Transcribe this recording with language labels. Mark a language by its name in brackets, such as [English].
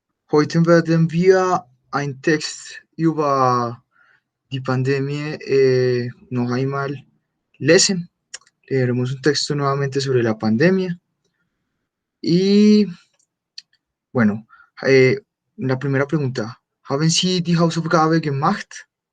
[German] Heute werden wir einen Text über die Pandemie noch einmal lesen. [Spanish] Leeremos un texto nuevamente sobre la pandemia. Y bueno, la primera pregunta. [German] ¿Haben Sie die Hausaufgabe gemacht?